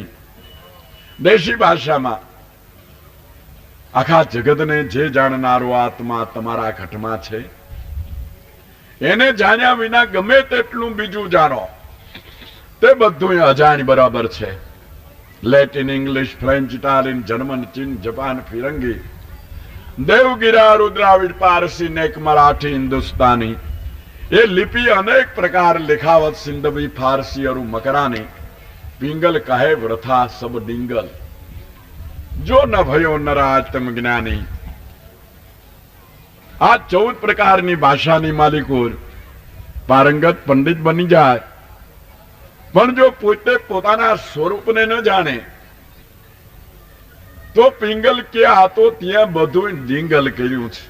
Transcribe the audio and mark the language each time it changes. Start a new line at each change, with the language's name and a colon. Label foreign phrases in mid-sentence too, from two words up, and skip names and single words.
Gujarati: દેશી ભાષામાં આખા જગતને જે જાણનારો આત્મા તમારા ઘટમાં છે એને જાણ્યા વિના ગમે તેટલું બીજું જાણો તે બધું અજાણ બરાબર છે.
Hindi: लेटिन, इंग्लिश, फ्रेंच, इटालियन, जर्मन, चीन, जापान, फिरंगी, देवगीरा, रुद्राविड, पारसी, नेक, मराठी, हिंदुस्तानी, ए लिपि अनेक प्रकार लिखावत सिंधवी, फारसी और मकरानी, पिंगल कहे व्रथा सब डिंगल, जो न भयो नराज तम ज्ञानी.
Gujarati: આ 14 પ્રકારની ભાષાની માલિકો પારંગત પંડિત બની જાય, પણ જો પોતે પોતાના સ્વરૂપને ન જાણે તો પિંગલ કે આ તો ત્યાં બધું ડિંગલ કર્યું છે.